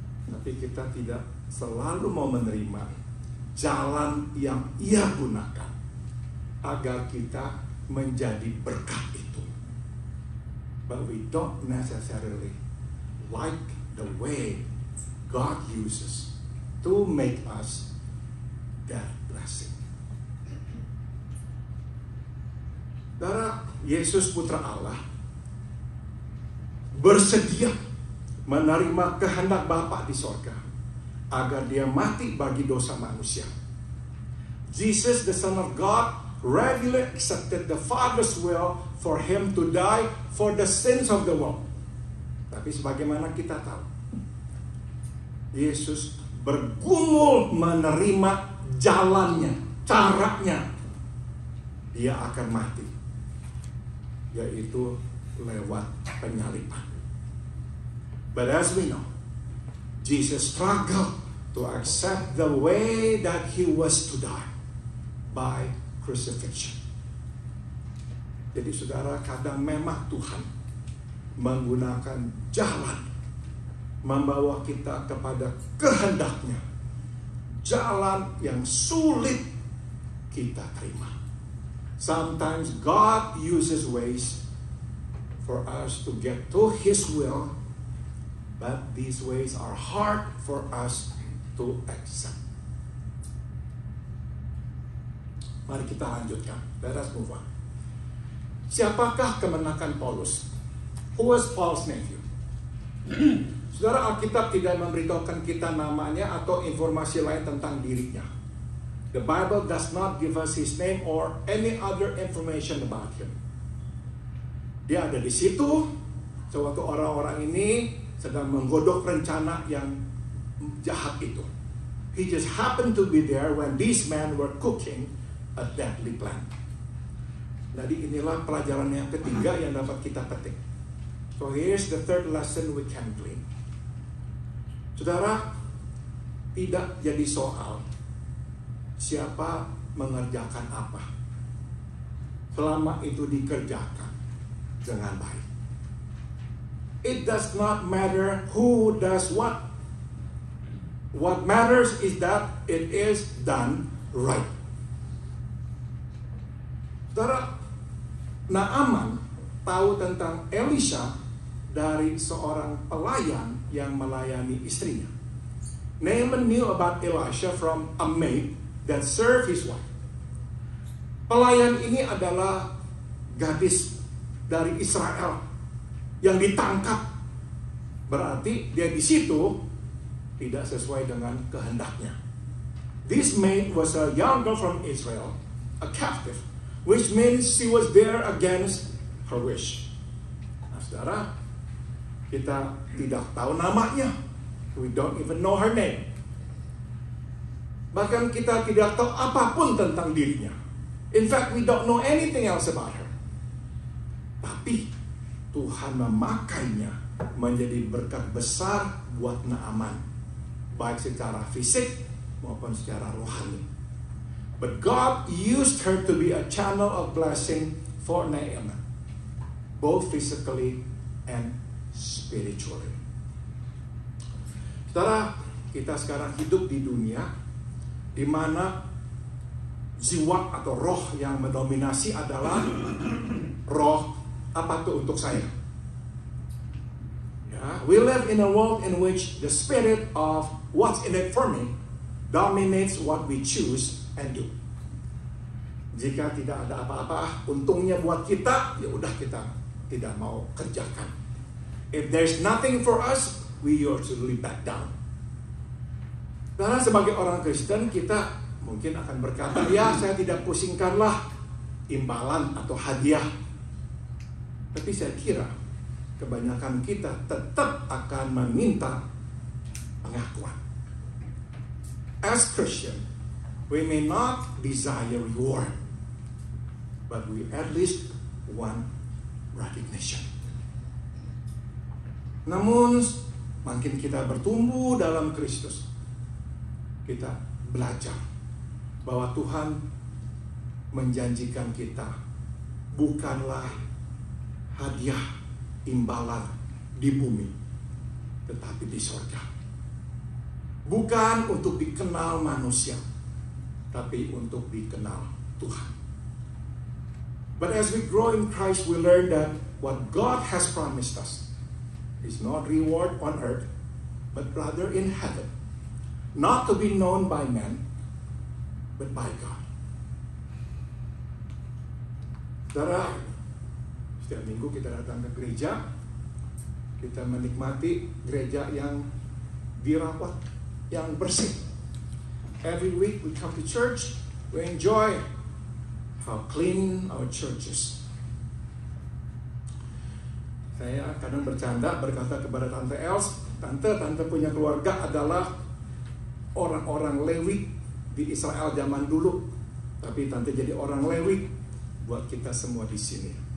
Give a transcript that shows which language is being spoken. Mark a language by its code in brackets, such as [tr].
[id] Tapi kita tidak selalu mau menerima jalan yang Ia gunakan agar kita menjadi berkat itu. [en] But we don't necessarily like the way God uses to make us that blessing. [id] Saudara, Yesus Putra Allah bersedia menerima kehendak Bapa di sorga agar dia mati bagi dosa manusia. [en] Jesus, the Son of God, readily accepted the Father's will for him to die for the sins of the world. [id] Tapi sebagaimana kita tahu, Yesus bergumul menerima jalannya, caranya dia akan mati, yaitu lewat penyaliban. [en] But as we know, Jesus struggled to accept the way that he was to die by crucifixion. [id] Jadi saudara, kadang memang Tuhan menggunakan jalan membawa kita kepada kehendaknya, jalan yang sulit kita terima. [en] Sometimes God uses ways for us to get to His will, but these ways are hard for us to accept. [id] Mari kita lanjutkan. [en] Let us move on. [id] Siapakah kemenakan Paulus? [en] Who was Paul's nephew? [id] Saudara, Alkitab tidak memberitahukan kita namanya atau informasi lain tentang dirinya. [en] The Bible does not give us his name or any other information about him. [id] Dia ada di situ sewaktu orang-orang ini sedang menggodok rencana yang jahat itu. [en] He just happened to be there when these men were cooking a deadly plan. [id] Jadi inilah pelajaran yang ketiga yang dapat kita petik. [en] So here's the third lesson we can glean. [id] Saudara, tidak jadi soal siapa mengerjakan apa, selama itu dikerjakan dengan baik. [en] It does not matter who does what. What matters is that it is done right. [id] Saudara, Naaman tahu tentang Elisha dari seorang pelayan yang melayani istrinya. [en] Naaman knew about Elisha from a maid that served his wife. [id] Pelayan ini adalah gadis dari Israel yang ditangkap. Berarti dia di situ tidak sesuai dengan kehendaknya. [en] This maid was a young girl from Israel, a captive, which means she was there against her wish. [id] Nah, saudara, kita tidak tahu namanya. [en] We don't even know her name. [id] Bahkan kita tidak tahu apapun tentang dirinya. [en] In fact, we don't know anything else about her. [id] Tapi Tuhan memakainya menjadi berkat besar buat Naaman, baik secara fisik maupun secara rohani. [en] But God used her to be a channel of blessing for Naaman, both physically and spiritually. [id] Saudara, kita sekarang hidup di dunia di mana jiwa atau roh yang mendominasi adalah roh apa tuh untuk saya. [en] Ya, we live in a world in which the spirit of what's in it for me dominates what we choose and do. [id] Jika tidak ada apa-apa untungnya buat kita, ya udah kita tidak mau kerjakan. [en] If there's nothing for us, we usually back down. [id] Karena sebagai orang Kristen kita mungkin akan berkata, ya saya tidak pusingkanlah imbalan atau hadiah. Tapi saya kira kebanyakan kita tetap akan meminta pengakuan. [en] As Christian, we may not desire reward, but we at least want recognition. [id] Namun, makin kita bertumbuh dalam Kristus, kita belajar bahwa Tuhan menjanjikan kita bukanlah hadiah imbalan di bumi, tetapi di surga. Bukan untuk dikenal manusia, tapi untuk dikenal Tuhan. [en] But as we grow in Christ, we learn that what God has promised us is not reward on earth, but rather in heaven. Not to be known by men, but by God. [id] Saudara, setiap minggu kita datang ke gereja, kita menikmati gereja yang dirawat, yang bersih. [en] Every week we come to church, we enjoy how clean our church is. [id] Saya kadang bercanda berkata kepada Tante Els, Tante punya keluarga adalah orang-orang Lewi di Israel zaman dulu, tapi Tante jadi orang Lewi buat kita semua di sini.